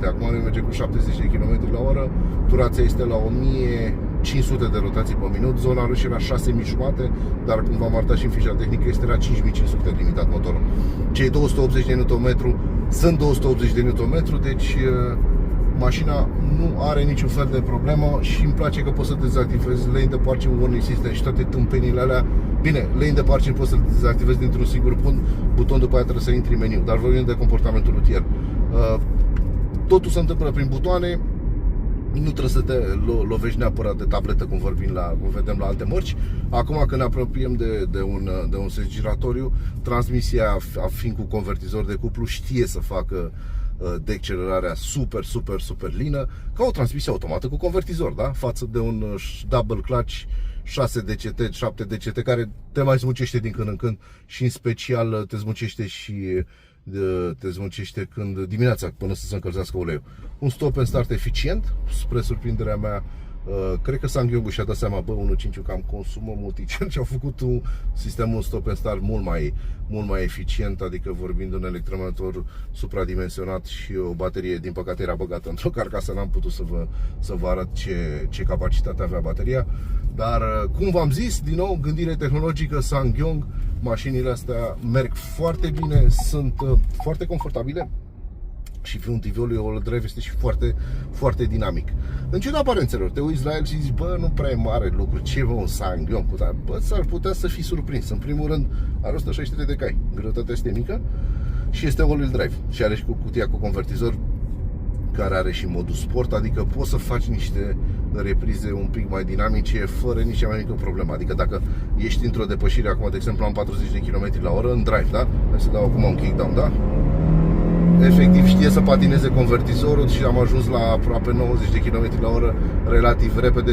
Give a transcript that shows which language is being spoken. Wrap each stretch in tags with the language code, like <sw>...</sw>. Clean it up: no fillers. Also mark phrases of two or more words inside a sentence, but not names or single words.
<ro>Acum noi mergem cu 70 de km la oră, durația este la 1500 de rotații pe minut, zona roșie era 6500, dar cum v-am arătat și în fișa tehnică, este la 5500 limitat motorul. Cei 280 de Nm sunt 280 de Nm, deci mașina nu are niciun fel de problemă și îmi place că poți să dezactivezi lane de parking,</ro> <en>warning system</en> <ro>și toate tâmpenile alea. Bine, lane de parking poți să-l dezactivezi dintr-un singur buton, după aia trebuie să intri în meniu, dar vorbim de comportamentul rutier. Totul se întâmplă prin butoane, nu trebuie să te lovești neapărat de tabletă cum vedem la alte mărci. Acum când ne apropiem de un sens giratoriu, transmisia fiind cu convertizor de cuplu știe să facă deaccelerarea super lină, ca o transmisie automată cu convertizor, da? Față de un</ro> <en>double clutch</en> <ro>6 DCT, 7 DCT care te mai smucește din când în când și în special te smucește când dimineața până să se încălzească uleiul. Un</ro> <en>stop and start</en> <ro>eficient, spre surprinderea mea. Cred că SsangYong și-a dat seama, 1.5 cam consumă multicent și au făcut sistemul</ro> <en>stop and start</en> <ro>mult mai eficient, adică vorbind de un electromotor supradimensionat și o baterie, din păcate era băgată într-o carcasă, n-am putut să vă arăt ce capacitate avea bateria, dar cum v-am zis, din nou, gândire tehnologică SsangYong, mașinile astea merg foarte bine, sunt foarte confortabile. Și fruntiviul lui</ro> <en>all drive</en> <ro>este și foarte dinamic. În ciuda aparențelor, te uiți la el și zici, nu prea e mare lucru, ce un SsangYong, dar s-ar putea să fii surprins. În primul rând, are 163 de cai, greutatea este mică și este</ro> <en>all-wheel drive</en> <ro>și are și cu cutia cu convertizor care are și modul sport, adică poți să faci niște reprize un pic mai dinamice fără nici cea mai mică problemă. Adică dacă ești într-o depășire, acum de exemplu am 40 de km/h în drive, da? Hai să dau acum un kickdown, da? Efectiv știe să patineze convertizorul și am ajuns la aproape 90 de km/h relativ repede.</ro>